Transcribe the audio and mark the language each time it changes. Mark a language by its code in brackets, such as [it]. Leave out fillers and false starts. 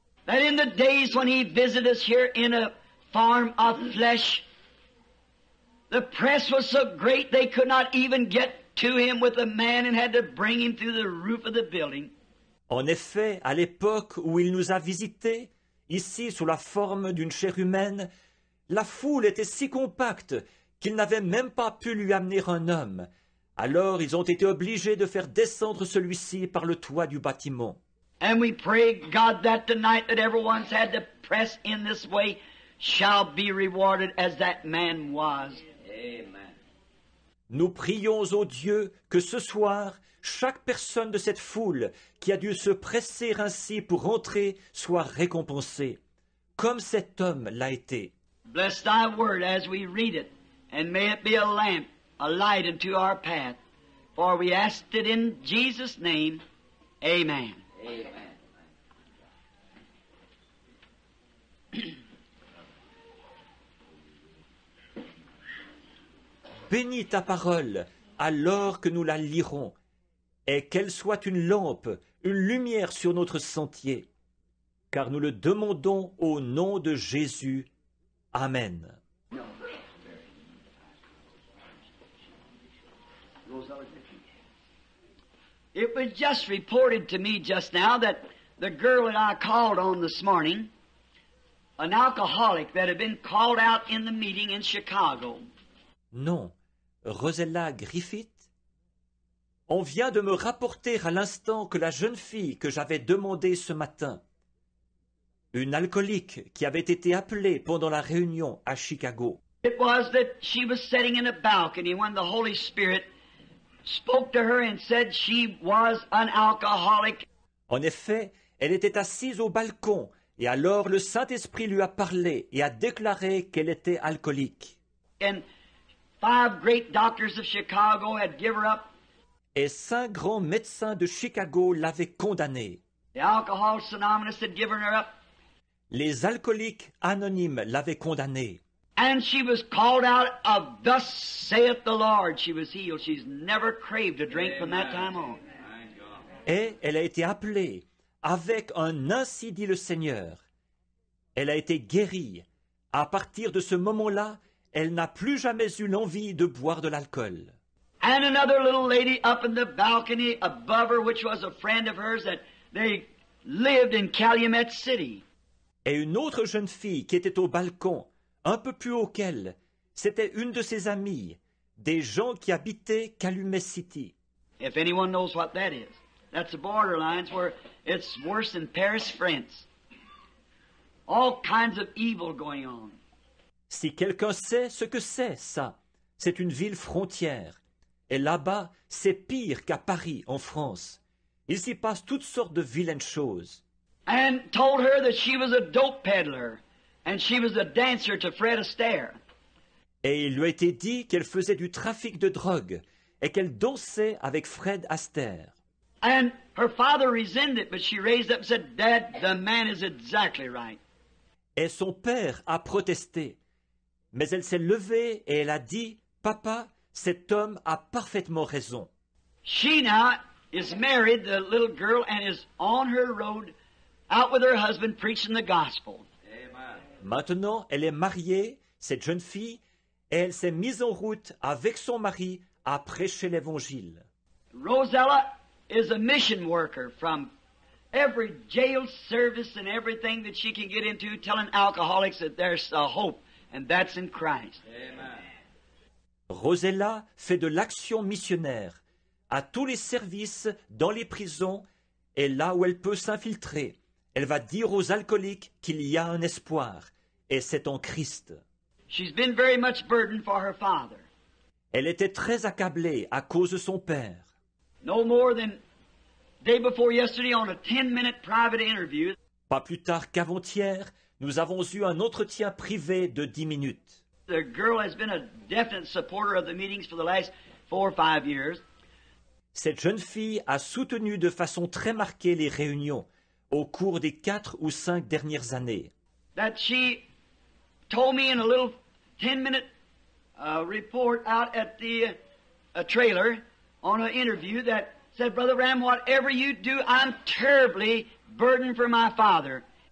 [en] That in the days when He visited us here in a form of flesh, the press was so great they could not even get to Him with a man and had to bring Him through the roof of the building. [fr] En effet, à l'époque où il nous a visités, ici sous la forme d'une chair humaine, la foule était si compacte qu'ils n'avaient même pas pu lui amener un homme. Alors ils ont été obligés de faire descendre celui-ci par le toit du bâtiment. [en] And we pray, God, that tonight that everyone's had to press in this way shall be rewarded as that man was. Amen. [fr] Nous prions au Dieu que ce soir, chaque personne de cette foule qui a dû se presser ainsi pour entrer soit récompensée, comme cet homme l'a été. [en] Bless Thy word as we read it, and may it be a lamp, a light unto our path. For we asked it in Jesus' name. Amen. Amen. [fr] Bénis ta parole alors que nous la lirons, et qu'elle soit une lampe, une lumière sur notre sentier, car nous le demandons au nom de Jésus. Amen. [en] It was just reported to me just now that the girl that I called on this morning, an alcoholic that had been called out in the meeting in Chicago. Non, Rosella Griffith. [fr] On vient de me rapporter à l'instant que la jeune fille que j'avais demandée ce matin, une alcoolique qui avait été appelée pendant la réunion à Chicago, [en] It was that she was sitting in a balcony when the Holy Spirit spoke to her and said she was an alcoholic. [fr] en effet, elle était assise au balcon, et alors le Saint-Esprit lui a parlé et a déclaré qu'elle était alcoolique. [en] And 5 great doctors of Chicago had given her up. [fr] Et 5 grands médecins de Chicago l'avaient condamnée. [en] The Alcoholics Anonymous had given her up. [fr] Les alcooliques anonymes l'avaient condamnée. [en] And she was called out of thus saith the Lord. She was healed. She's never craved a drink from that time on. [fr] Et elle a été appelée avec un ainsi dit le Seigneur. Elle a été guérie. À partir de ce moment-là, elle n'a plus jamais eu l'envie de boire de l'alcool. [en] And another little lady up in the balcony above her, which was a friend of hers, that they lived in Calumet City. [fr] Et une autre jeune fille qui était au balcon, un peu plus haut qu'elle, c'était une de ses amies, des gens qui habitaient Calumet City. [en] If anyone knows what that is, that's the borderlines where it's worse than Paris, France. All kinds of evil going on. [fr] Si quelqu'un sait ce que c'est, ça, c'est une ville frontière. Et là-bas, c'est pire qu'à Paris, en France. Il s'y passe toutes sortes de vilaines choses. [en] And told her that she was a dope peddler and she was a dancer to Fred Astaire. [fr] Et il lui a été dit qu'elle faisait du trafic de drogue et qu'elle dansait avec Fred Astaire. [en] And her father resented it, but she raised up and said, Dad, the man is exactly right. [fr] Et son père a protesté. Mais elle s'est levée et elle a dit, « Papa, cet homme a parfaitement raison. » [en] She now is married, the little girl, and is on her road out with her husband preaching the gospel. [fr] Maintenant, elle est mariée, cette jeune fille, et elle s'est mise en route avec son mari à prêcher l'Évangile. [en] Rosella is a mission worker from every jail service and everything that she can get into, telling alcoholics that there's a hope, and that's in Christ. [fr] Rosella fait de l'action missionnaire à tous les services dans les prisons et là où elle peut s'infiltrer. Elle va dire aux alcooliques qu'il y a un espoir, et c'est en Christ. [en] She's been very much burdened for her father. [fr] Elle était très accablée à cause de son père. [en] No more than day before yesterday on a 10-minute private interview. [fr] Pas plus tard qu'avant-hier, nous avons eu un entretien privé de 10 minutes. [en] The girl has been a definite supporter of the meetings for the last 4 or 5 years. [fr] Cette jeune fille a soutenu de façon très marquée les réunions au cours des 4 ou 5 dernières années. [en] That she told me in a little 10-minute report out at the trailer on an interview that said, Brother Ram, whatever you do, I'm terribly burdened for my father.